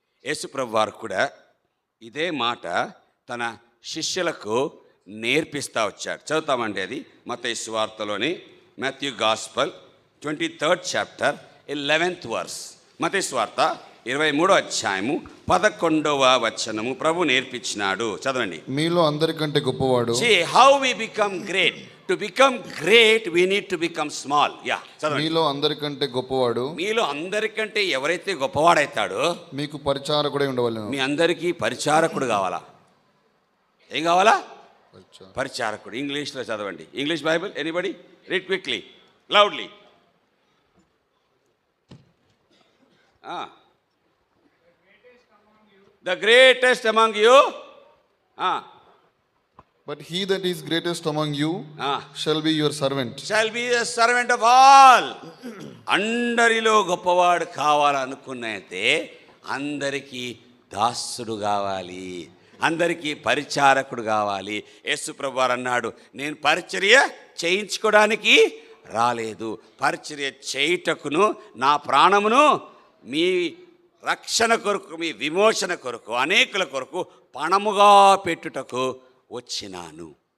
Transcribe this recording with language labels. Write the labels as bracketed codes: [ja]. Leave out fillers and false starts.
[te] యేసుప్రభు వారు కూడా ఇదే మాట తన శిష్యులకు నేర్పిస్తూ వచ్చాడు. చదువుతామండి. అది మత్తయి సువార్తలోని Matthew gospel [en] 23rd chapter 11th verse. [te] మత్తయి సువార్త 23వ అధ్యాయము 11వ వచనము ప్రభు నేర్పించినాడు. చదవండి. మీలో అందరికంటే గొప్పవాడు. [en] See how we become great. To become great we need to become small. [te] Yeah, చదవండి. మీలో అందరికంటే గొప్పవాడు. మీలో అందరికంటే ఎవరైతే గొప్పవాడైతాడో మీకు పరిచారకుడై ఉండవలెను. మీ అందరికీ పరిచారకుడు కావాలా? ఏం కావాలా? పరిచారకుడు. ఇంగ్లీష్లో చదవండి. [en] English Bible anybody read quickly loudly. The greatest among you. But he that is greatest among you shall be your servant. Shall be a servant of all. [te] అందరిలో గొప్పవాడు కావాలనుకున్నైతే అందరికీ దాసుడు కావాలి, అందరికీ పరిచారకుడు కావాలి. యేసు ప్రభువారు అన్నాడు, నేను పరిచర్య చేయించుకోవడానికి రాలేదు, పరిచర్య చేయుటకును నా ప్రాణమును మీ రక్షణ కొరకు, మీ విమోచన కొరకు, అనేకుల కొరకు పణముగా పెట్టుటకు వచ్చినాను.